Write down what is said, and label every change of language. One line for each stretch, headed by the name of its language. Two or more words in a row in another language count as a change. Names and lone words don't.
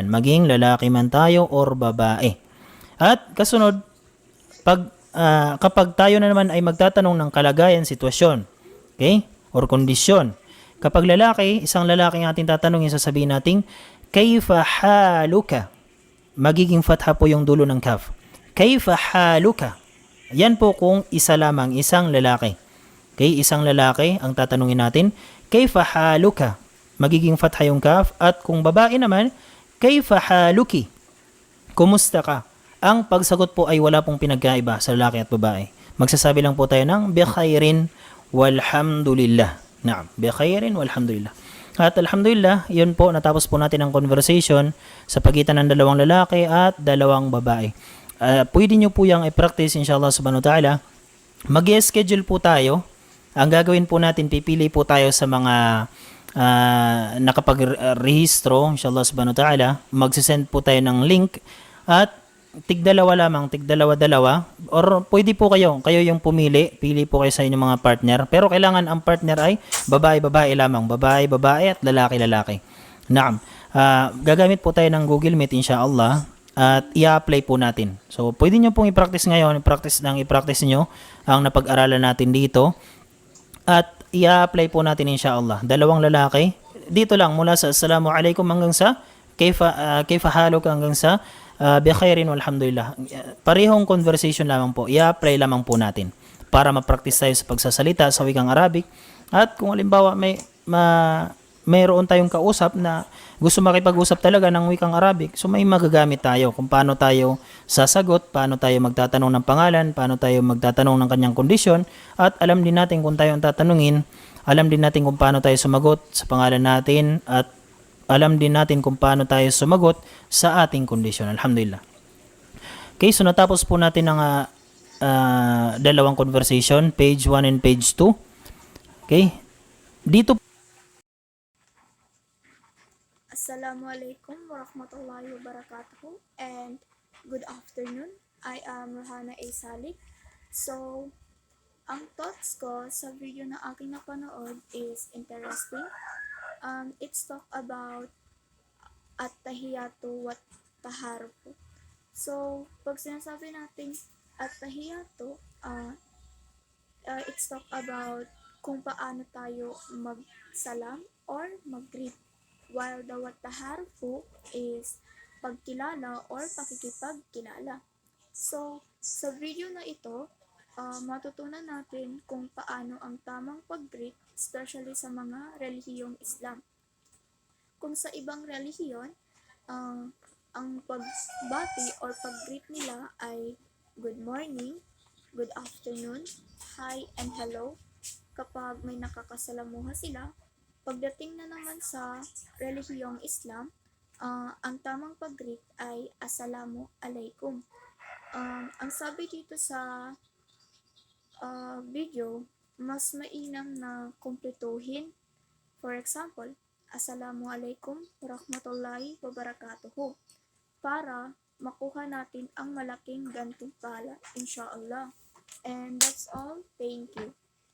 Filipino: Maging lalaki man tayo or babae. At kasunod, kapag tayo na naman ay magtatanong ng kalagayan, sitwasyon, okay? Or kondisyon. Kapag lalaki, isang lalaki ang ating tatanungin, sasabihin natin,
Arabic: كيف حالك?
Filipino: Magiging fatha po yung dulo ng kaf.
Arabic: كيف حالك?
Filipino: Yan po kung isa lamang, isang lalaki. Okay, isang lalaki ang tatanungin natin,
Arabic: كيف حالك?
Filipino: Magiging fatha yung kaf. At kung babae naman,
Arabic: كيف حالك?
Filipino: Kumusta ka? Ang pagsagot po ay wala pong pinagkaiba sa lalaki at babae. Magsasabi lang po tayo ng
Arabic: بخير والحمد لله. نعم، بخير والحمد لله.
Filipino: At alhamdulillah, yun po, natapos po natin ang conversation sa pagitan ng dalawang lalaki at dalawang babae. Pwede nyo po yung i-practice
Arabic: إن شاء الله سبحانه وتعالى.
Filipino: Mag-schedule po tayo. Ang gagawin po natin, pipili po tayo sa mga nakapag-rehistro
Arabic: إن شاء الله سبحانه وتعالى.
Filipino: Magsisend po tayo ng link at tigdalawa lamang, tigdalawa-dalawa, or pwede po kayo yung pumili, pili po kayo sa inyong mga partner, pero kailangan ang partner ay babae-babae lamang, babae-babae at lalaki-lalaki. Naam. Gagamit po tayo ng Google Meet inshallah at i-apply po natin. So pwede nyo pong i-practice ngayon, i-practice nyo ang napag-aralan natin dito at i-apply po natin inshallah. Dalawang lalaki, dito lang mula sa
Arabic: السلام عليكم
Filipino: hanggang sa
Arabic: كيف حالك
Filipino: hanggang sa
Arabic: بخير والحمد لله.
Filipino: Parehong conversation lamang po. I-apply lamang po natin para ma-practice tayo sa pagsasalita sa wikang Arabic. At kung halimbawa mayroon tayong kausap na gusto makipag-usap talaga ng wikang Arabic, so may magagamit tayo kung paano tayo sasagot, paano tayo magtatanong ng pangalan, paano tayo magtatanong ng kanyang kondisyon, at alam din natin kung tayo ang tatanungin, Alam din natin kung paano tayo sumagot sa pangalan natin at alam din natin kung paano tayo sumagot sa ating kondisyon. Alhamdulillah. Okay, so natapos po natin ang dalawang conversation,
English: page 1 and page 2.
Filipino: Okay, dito
Arabic: السلام عليكم ورحمة الله وبركاته
English: and good afternoon. I am Rohana A. Salik.
Filipino: So, ang thoughts ko sa video na aking napanood
English: is interesting. It's talk about
Arabic: التحية والتعارف.
Filipino: So, pag sinasabi natin at-tahiyatu,
English: it's talk about
Filipino: kung paano tayo magsalam or mag-greet.
English: While the wataharufu is pagkilala or pakikipagkilala.
Filipino: So, sa video na ito, matutunan natin kung paano ang tamang pag-greet, especially sa mga relihiyong Islam. Kung sa ibang relihiyon, ang pagbati or pag-greet nila ay
English: good morning, good afternoon, hi and hello
Filipino: kapag may nakakasalamuha sila. Pagdating na naman sa relihiyong Islam, ang tamang pag-greet ay
Arabic: السلام عليكم.
Filipino: Ang sabi dito sa video, mas mainam na kumpletuhin.
English: For example,
Arabic: السلام عليكم ورحمة الله وبركاته
Filipino: para makuha natin ang malaking gantimpala, inshallah.
English: And that's all. Thank you.